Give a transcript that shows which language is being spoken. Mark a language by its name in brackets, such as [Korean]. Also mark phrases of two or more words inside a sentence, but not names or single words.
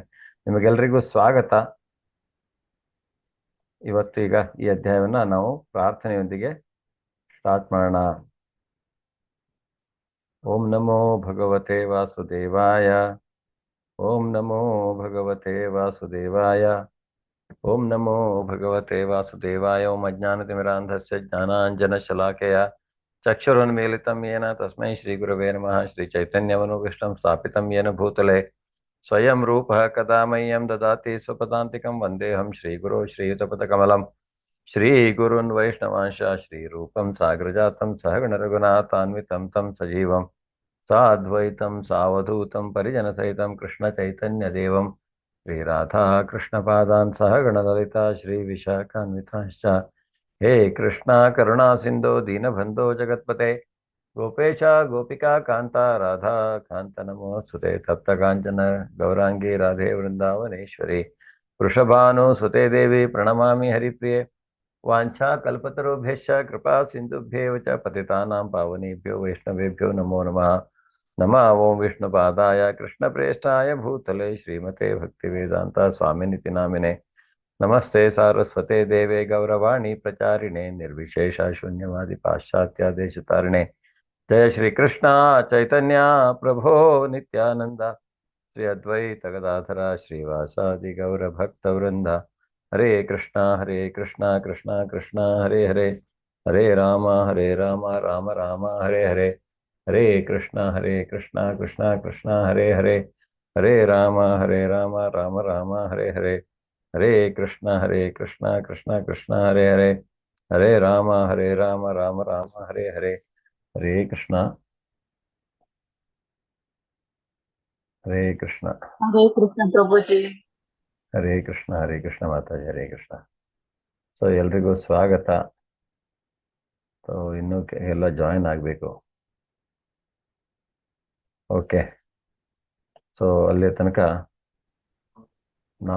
[Kannada] ನಿಮಗೆಲ್ರಿಗೂ ಸ್ವಾಗತ. ಇವತ್ತು ಈಗ ಈ ಅಧ್ಯಾಯವನ್ನ ನಾವು ಪ್ರಾರ್ಥನೆಯೊಂದಿಗೆ ಸ್ಟಾರ್ಟ್ ಮಾಡೋಣ. [Sanskrit] ॐ नमो भगवते वासुदेवाय. ॐ नमो भगवते वासुदेवाय. ॐ नमो भगवते वासुदेवाय. ॐ अज्ञानतिमिरान्धस्य ज्ञानाञ्जनशलाकया चक्षुरुन्मीलितं येन तस्मै श्री गुरवे नमः. श्री चैतन्यमनुविष्टं स्थापितं येन भूतले स्वयं रूपः कदा मह्यं ददाति स्वपदान्तिकं वन्देऽहं श्रीगुरो श्रीयुतपदकमलं श्रीगुरून् वैष्णवांश श्रीरूपं साग्रजातं सहगणरघुनाथान्वितं तं सजीवं साद्वैतं सावधूतं परिजनसहितं कृष्णचैतन्यदेवं श्रीराधा कृष्णपादान् सहगणललिता श्रीविशाखान्वितांश्च. हे कृष्ण करुणा सिन्धो दीनबन्धो जगत्पते गोपेश गोपिका कान्त राधा कान्त नमोऽस्तु ते. तप्त काञ्चन गौराङ्गि राधे वृन्दावनेश्वरि वृषभानु सुते देवि प्रणमामि हरिप्रिये. वाञ्छा कल्पतरुभ्यश्च कृपा सिन्धुभ्य एव च पतितानां पावनेभ्यो वैष्णवेभ्यो नमो नमः. नमः ॐ विष्णुपादाय कृष्णप्रेष्ठाय भूतले श्रीमते भक्तिवेदान्त स्वामिन्निति नामिने. नमस्ते सारस्वते देवे गौरवाणी प्रचारिणे निर्विशेष शून्यवादि पाश्चात्य देशतारिणे. जय श्री कृष्ण चैतन्य प्रभो नित्यानन्द श्री अद्वैत गदाधर श्रीवासादि गौर भक्त वृन्द. हरे कृष्ण कृष्ण कृष्ण हरे हरे. हरे राम राम राम हरे हरे. हरे कृष्ण कृष्ण कृष्ण हरे हरे. हरे राम राम राम हरे हरे. हरे कृष्ण कृष्ण कृष्ण हरे हरे. हरे राम राम राम हरे हरे. हरे कृष्ण कृष्ण. हरे कृष्ण [Kannada] ಪ್ರಭುಜಿ. [Sanskrit] हरे कृष्ण [Kannada] ಮಾತಾಜಿ. [Sanskrit] हरे कृष्ण. [Kannada] ಸೊ ಎಲ್ರಿಗೂ ಸ್ವಾಗತ. ಸೊ ಇನ್ನೂ ಎಲ್ಲ ಜಾಯಿನ್ ಆಗಬೇಕು. ಓಕೆ. ಸೊ ಅಲ್ಲಿ ತನಕ ನಾವು